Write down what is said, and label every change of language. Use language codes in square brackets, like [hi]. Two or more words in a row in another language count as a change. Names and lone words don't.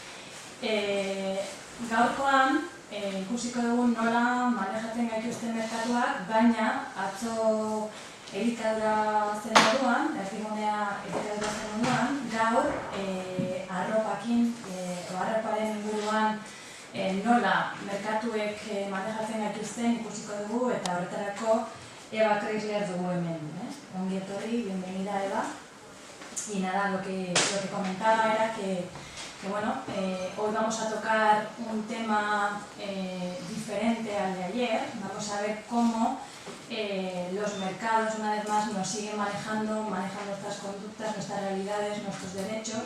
[eu] Gaurkoan ikusiko dugun nola manejatzen gaituzten merkatuak, baina atzo elikadura zen moduan, erdigunea elikadura zen moduan, gaur arroparen inguruan nola merkatuek manejatzen gaituzten ikusiko dugu eta horretarako Eva Kreisler dugu hemen. Ongi etorri, [es] bienvenida Eva. Y nada, lo que comentaba era que bueno, hoy vamos a tocar un tema diferente al de ayer. Vamos a ver cómo los mercados, una vez más, nos siguen manejan nuestras conductas, nuestras realidades, nuestros derechos.